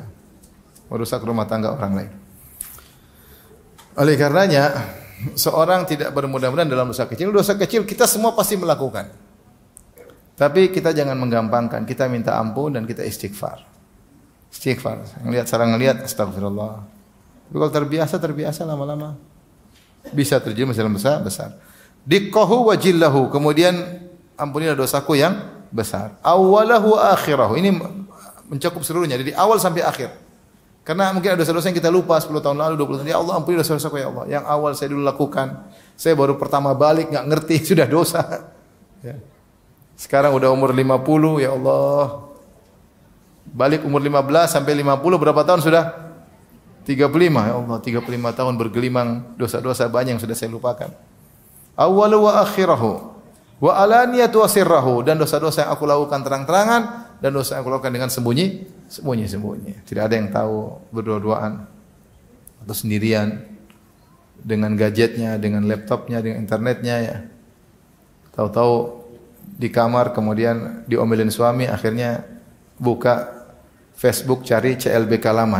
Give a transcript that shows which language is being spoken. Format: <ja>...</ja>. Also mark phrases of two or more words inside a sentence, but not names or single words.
<id>Merusak rumah tangga orang lain. Oleh karenanya, seorang tidak bermudah-mudahan dalam dosa kecil. Dosa kecil kita semua pasti melakukan. Tapi kita jangan menggampangkan. Kita minta ampun dan kita istighfar. Istighfar. Sarang ngelihat, astagfirullah. Tapi kalau terbiasa lama-lama. Bisa terjerumus dalam dosa besar.</id> <ar>دقه وجله.</ar> <id>Kemudian ampunilah dosaku yang besar.</id> <ar>أوله آخره.</ar> <id>Ini mencakup seluruhnya dari awal sampai akhir. Karena mungkin ada dosa-dosa yang kita lupa 10 tahun lalu, 20 tahun.</id> <ar>يا الله,</ar> <id>ampuni dosa-dosaku</id> <ar>يا الله.</ar> <id>Yang awal saya dulu lakukan. Saya baru pertama balik enggak ngerti sudah dosa. Ya. Sekarang udah umur 50,</id> <ar>يا الله.</ar> <id>Balik umur 15 sampai 50 berapa tahun sudah? 35.</id> <ar>يا الله,</ar> <id>35 tahun bergelimang dosa-dosa banyak yang sudah saya lupakan.</id> <ar>أوله وآخره وعلانيته وسره,</ar> <id>dan dosa-dosa yang aku lakukan terang-terangan dan dosa yang aku lakukan dengan sembunyi-sembunyi. Tidak ada yang tahu, berdua-duaan atau sendirian dengan gadgetnya, dengan laptopnya, dengan internetnya ya. Tahu-tahu di kamar kemudian diomelin suami, akhirnya buka Facebook cari CLBK lama.</id>